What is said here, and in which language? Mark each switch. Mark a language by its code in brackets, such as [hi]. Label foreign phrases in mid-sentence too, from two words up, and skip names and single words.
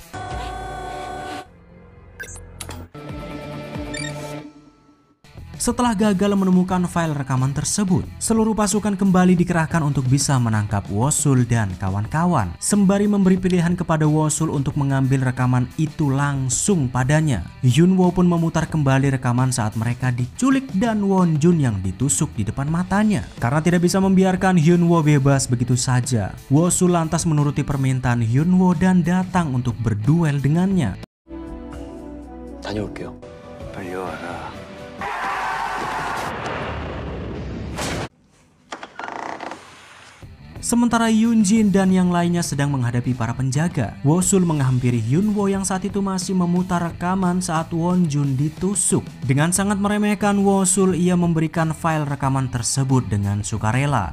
[id] Setelah gagal menemukan file rekaman tersebut, seluruh pasukan kembali dikerahkan untuk bisa menangkap Wosul dan kawan-kawan, sembari memberi pilihan kepada Wosul untuk mengambil rekaman itu langsung padanya. Hyunwoo pun memutar kembali rekaman saat mereka diculik dan Wonjun yang ditusuk di depan matanya. Karena tidak bisa membiarkan Hyunwoo bebas begitu saja, Wosul lantas menuruti permintaan Hyunwoo dan datang untuk berduel dengannya. [ko] 다녀올게요. 빨리 와라. [id] Sementara Hyunjin dan yang lainnya sedang menghadapi para penjaga, Wosul menghampiri Hyunwoo yang saat itu masih memutar rekaman saat Wonjun ditusuk. Dengan sangat meremehkan Wosul, ia memberikan file rekaman tersebut dengan sukarela.